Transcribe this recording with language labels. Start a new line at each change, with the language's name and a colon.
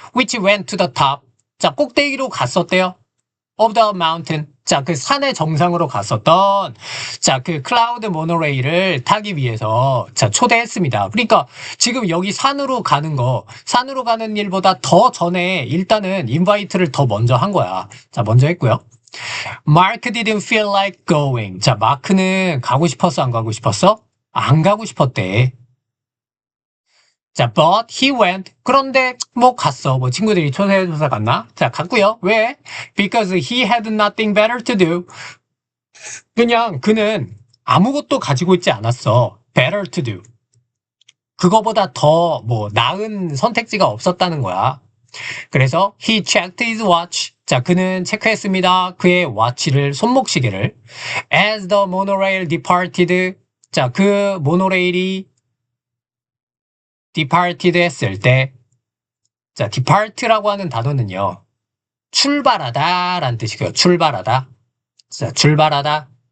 English: Which went to the top.
Korean: 자, 꼭대기로 갔었대요.
English: Of the mountain.
Korean: 자, 그 산의 정상으로 갔었던 자, 클라우드 모노레일을 타기 위해서 자, 초대했습니다. 그러니까 지금 여기 산으로 가는 일보다 더 전에 일단은 인바이트를 더 먼저 한 거야. 자, 먼저 했고요.
English: Mark didn't feel like going.
Korean: 자, 마크는 가고 싶었어, 안 가고 싶었어? 안 가고 싶었대. 자,
English: but he went.
Korean: 그런데 뭐 갔어. 뭐 친구들이 초대해줘서 갔나? 자, 갔고요. 왜?
English: Because he had nothing better to do.
Korean: 그냥 그는 아무것도 가지고 있지 않았어.
English: Better to do.
Korean: 그거보다 더 뭐 나은 선택지가 없었다는 거야. 그래서
English: he checked his watch.
Korean: 자, 그는 체크했습니다. 그의 watch를, 손목시계를.
English: As the monorail departed.
Korean: 자, 그 모노레일이 departed 했을 때, 자, depart라고 하는 단어는요, 출발하다 라는 뜻이고요. 출발하다. 자, 출발하다.